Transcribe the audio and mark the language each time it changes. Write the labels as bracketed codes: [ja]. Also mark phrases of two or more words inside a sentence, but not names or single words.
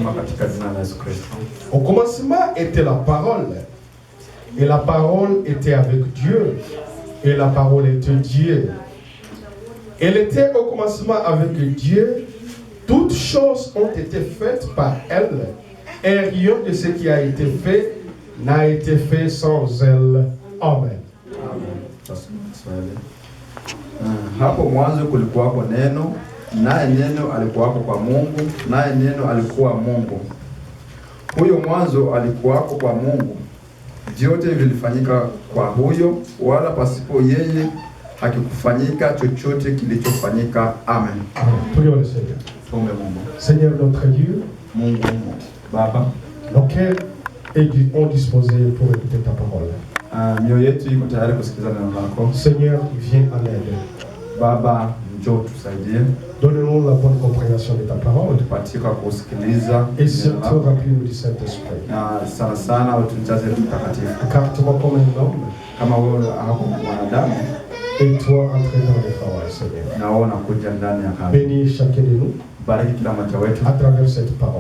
[fr] Au commencement était la parole, et la parole était avec Dieu, et la parole était Dieu. Elle était au commencement avec Dieu. Toutes choses ont été faites par elle, et rien de ce qui a été fait n'a été fait sans elle. Amen. [sw] Hapo mwanzo kulikuwako neno, naye neno alikuwako kwa Mungu, naye neno alikuwa Mungu. Huyo mwanzo alikuwako kwa Mungu. Vyote vilifanyika kwa huyo, wala pasipo yeye hakikufanyika chochote kilichofanyika. Amen. [fr] Prions le Seigneur. Seigneur notre Dieu, [sw] Mungu Baba, [fr] nos cœurs ont disposé pour écouter ta parole. Seigneur, viens en aide. [sw] Baba, njoo tusaidie. [fr] Donne-nous la bonne compréhension de ta parole. Et surtout remplis-nous du Saint-Esprit. Écarte-moi comme un homme. Et toi, entre dans les paroles, Seigneur. Bénis chacun de nous à travers cette parole.